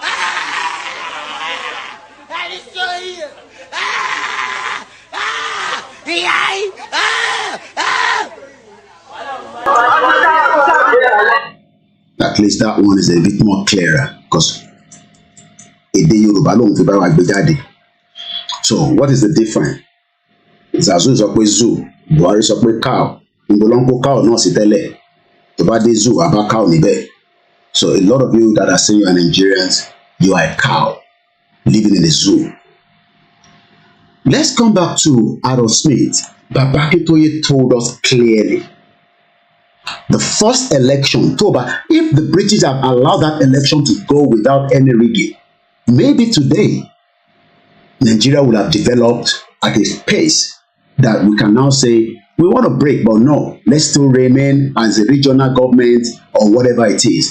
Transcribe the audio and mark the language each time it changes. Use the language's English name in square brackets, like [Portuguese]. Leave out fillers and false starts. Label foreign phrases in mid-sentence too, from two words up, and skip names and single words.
[English] I saw you. At least that one is a bit more clearer because Yoruba [Yoruba] ló ń fi bá wa gbé jáde. [English] So what is the difference? [Yoruba] Zazu sọ pé zoo, Buhari sọ pé cow. Ìgbòlọ́npọ̀ cow náà sì tẹ́lẹ̀. Tó bá dé zoo, àbá cow níbẹ̀. [English] So a lot of you that are saying you are Nigerians, you are a cow living in a zoo. Let's come back to Aaron Smith. Baba Akintoye told us clearly. The first election, if the British have allowed that election to go without any rigging, maybe today, Nigeria would have developed at a pace that we can now say, we want to break, but no, let's still remain as a regional government or whatever it is.